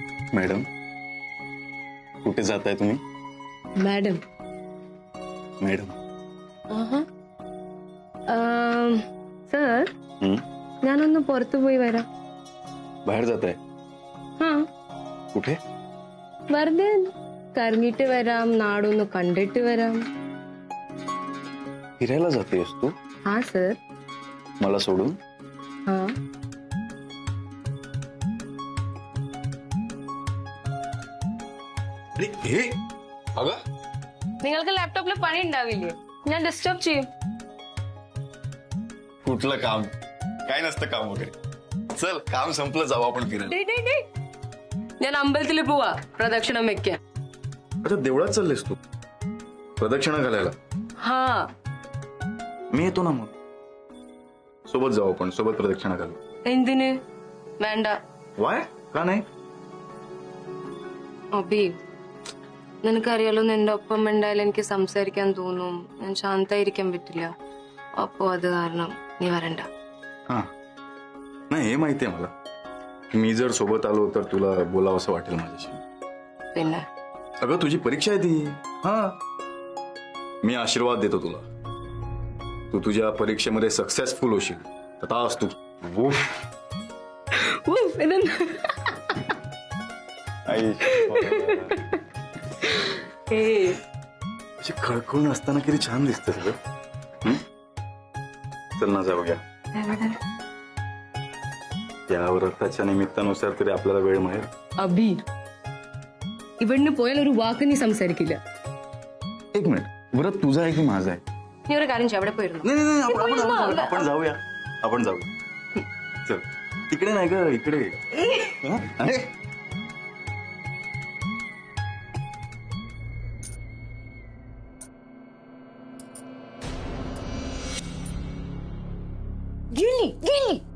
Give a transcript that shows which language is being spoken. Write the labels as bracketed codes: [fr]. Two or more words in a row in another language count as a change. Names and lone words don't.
[mr] मॅडम कुठे जाताय तुम्ही? [ml] മാഡം [mr] मॅडम [ml] സർ ഞാനൊന്ന് പുറത്തു പോയി വരാം. [mr] बाहेर जाताय? [ml] ആ [mr] कुठे? [ml] വെറുതെ കറങ്ങിട്ട് വരാം, നാടൊന്ന് കണ്ടിട്ട് വരാം. [mr] फिरायला जातेस तू हा सर. मला सोडून? हा अरे हे अगं [ml] നിങ്ങൾക്ക് ലാപ്ടോപ്പിൽ പണി ഉണ്ടാവില്ലേ? ഞാൻ ഡിസ്റ്റർബ് ചെയ്യും. [mr] कुठलं काम? काय नसतं काम वगैरे. चल काम संपलं, जाऊ आपण फिरायला. [ml] ഞാൻ അമ്പലത്തിൽ പോവാ പ്രദക്ഷിണം വെക്കാൻ. [mr] अच्छा देवळात चाललेस तू प्रदक्षिणा घालायला? हा मी येतो ना मग, सोबत जाऊ आपण, सोबत प्रदक्षिणा घालू. [ml] എന്തിന്? വേണ്ട. [mr] वाय का नाही? [ml] അബി നിനക്കറിയാലോ, നിന്റെ ഒപ്പം ഉണ്ടായാലും എനിക്ക് സംസാരിക്കാൻ തോന്നും, ഞാൻ ശാന്തായിരിക്കാൻ പറ്റില്ല. അപ്പോ അത് കാരണം നീ വരണ്ട. [mr] हा नाही हे माहितीये मला, मी जर सोबत आलो तर तुला बोलावं असं वाटेल माझ्याशी. [ml] പിന്നെ [mr] अगं तुझी परीक्षा आहे ती. हा मी आशीर्वाद देतो तुला, तू तुझ्या परीक्षेमध्ये सक्सेसफुल होशील. तथाच तू. अशी खळखळून असताना किती छान दिसते सगळं. चल ना जाऊया. या व्रताच्या निमित्तानुसार तरी आपल्याला वेळ मिळेल. [ml] അബി ഇവിടുന്ന് പോയാൽ ഒരു വാക്ക് നീ സംസാരിക്കില്ല. [mr] एक मिनिट, व्रत तुझं आहे की माझं आहे? [ml] നീ ഒരു കാര്യം ചെയ്യ, അവിടെ പോയിരുന്നു. [mr] नाही नाही आपण जाऊया, आपण जाऊया. चल इकडे नाही ग, इकडे. हा? अरे गेली गेली.